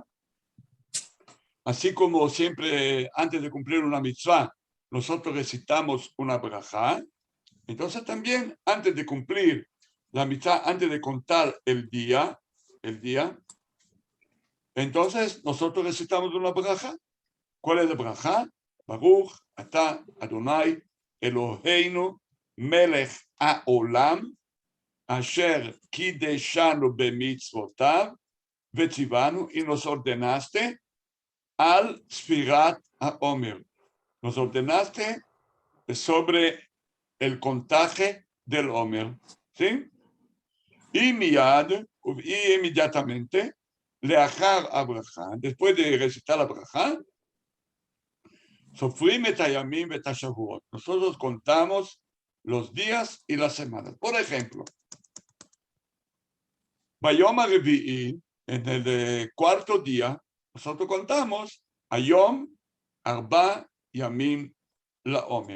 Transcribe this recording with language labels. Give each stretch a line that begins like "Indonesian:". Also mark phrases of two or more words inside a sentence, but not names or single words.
Spanish: Así como siempre, antes de cumplir una mitzvah, nosotros recitamos una brajá, entonces también, antes de cumplir la mitzvah, antes de contar el día, entonces nosotros recitamos una brajá. ¿Cuál es la brajá?
Hebrew: ברוך אתה אדני אלהינו מלך העולם אשר קדשנו במצותיו וצונו,
Spanish: y nos ordenaste al Sfirat HaOmer. Nos ordenaste sobre el contaje del Omer. ¿Sí? Y inmediatamente,
Hebrew: לאחר הברכה,
Spanish: después de recitar la brajá,
Hebrew: סופרים את הימים ואת השבועות.
Spanish: Nosotros contamos los días y las semanas. Por ejemplo,
Hebrew: ביום הרביעי,
Spanish: en el 4º día, nosotros contamos
Hebrew: היום ארבעה ימים לעומר.